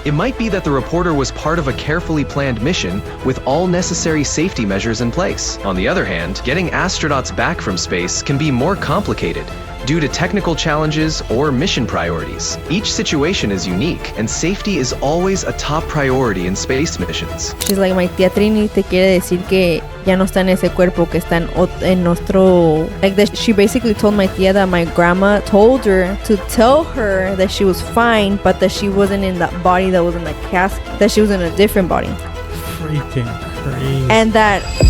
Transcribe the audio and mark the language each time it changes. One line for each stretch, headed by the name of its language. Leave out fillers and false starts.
English: It might be that the reporter was part of a carefully planned mission with all necessary safety measures in place. On the other hand, getting astronauts back from space can be more complicated due to technical challenges or mission priorities. Each situation is unique, and safety is always a top priority in space missions. She's like, my
Spanish: tía Trini te quiere decir que ya no está en ese cuerpo, que está en nuestro...
English: Like that, she basically told my tía that my grandma told her to tell her that she was fine, but that she wasn't in that body that was in the casket, that she was in a different body. Freaking crazy. And that...